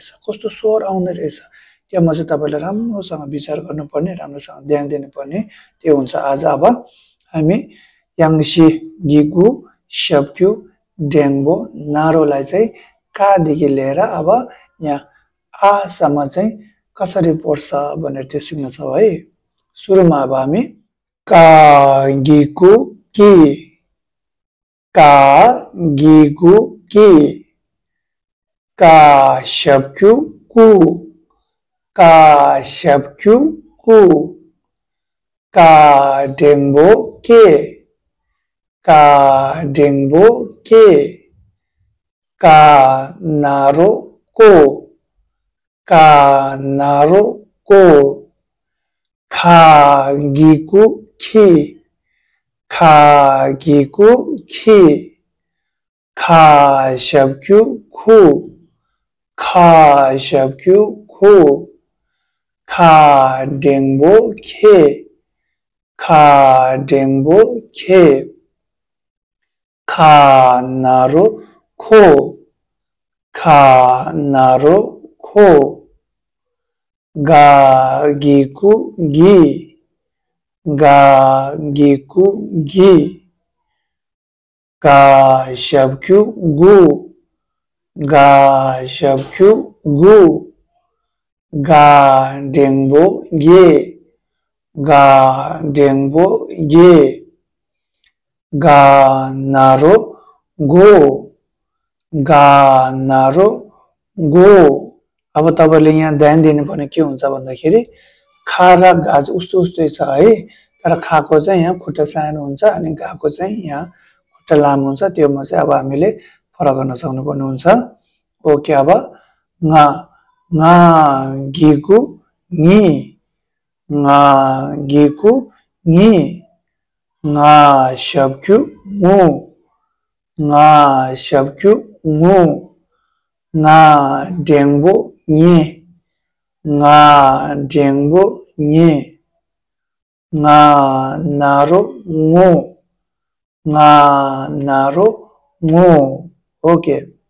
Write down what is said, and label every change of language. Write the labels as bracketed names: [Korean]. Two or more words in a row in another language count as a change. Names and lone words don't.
[Nepali] कस्तो स्वर आउँदो रहेछ त्यसमा चाहिँ तपाईले राम्रोसँग विचार गर्नुपर्ने राम्रोसँग ध्यान दिनुपर्ने त्यो हुन्छ आज अब हामी याङसी गिगु शब्क्यु डेङ्बो नारोलाई चाहिँ कादेखि लिएर अब यहाँ आसम्म चाहिँ कसरी पढ्छ भनेर त्यो सिक्नेछौँ है सुरुमा अब हामी का [Tibetan] གི་གུ་ཀི་ཀ་གི་གུ་ཀི་ཀ་ཞབས་ཀྱུ་ཀུ་ཀ་ཞབས་ཀྱུ་ཀུ་ཀ་འགྲེང་བུ ཀེ་ཀ་འགྲེང་བུ་ཀེ་ཀ་ན་རོ་ཀོ ཀ་ན་རོ་ཀོ་ཁ་གི་གུ་ཁི་ཁ་གི་གུ་ཁི་ཁ་ཞབས་ཀྱུ་ཁུ་ཁ་ཞབས་ཀྱུ་ཁུ་ཁ་འགྲེང་བུ་ཁེ་ཁ་འགྲེང་བུ་ཁེ ཁ་ན་རོ་ཁོ་ཁ་ན་རོ་ཁོ་ག་གི་གུ་གི་ག་གི་གུ་གི ག་ཞབས་ཀྱུ་གུ་ག་ཞབས་ཀྱུ་གུ་ག་འགྲེང་བུ་གེ་ག་འགྲེང་བུ་གེ་ག་ན་རོ་གོ་ག་ན་རོ [Nepali] गो अब तपाईले यहाँ ध्यान दिनुपर्ने के हुन्छ भन्दाखेरि खा र गा चाहिँ उस्तो उस्तै छ है तर खाको चाहिँ यहाँ खुट्टा सानो हुन्छ अनि गाको चाहिँ यहाँ खुट्टा लामो हुन्छ त्योमा चाहिँ अब हामीले फरक गर्न सक्नुपर्ने हुन्छ ओके अब [Tibetan] ང་ང་གི་གུ་ངི་ང་གི་གུ་ངི་ང་ཞབས་ཀྱུ་ངུ ང་ཞབས་ཀྱུ་ངུ་ང་འགྲེང་བུ་ངེ་ང་འགྲེང་བུ་ངེ་ང་ན་རོ་ངོ་ང་ན་རོ་ངོ ओके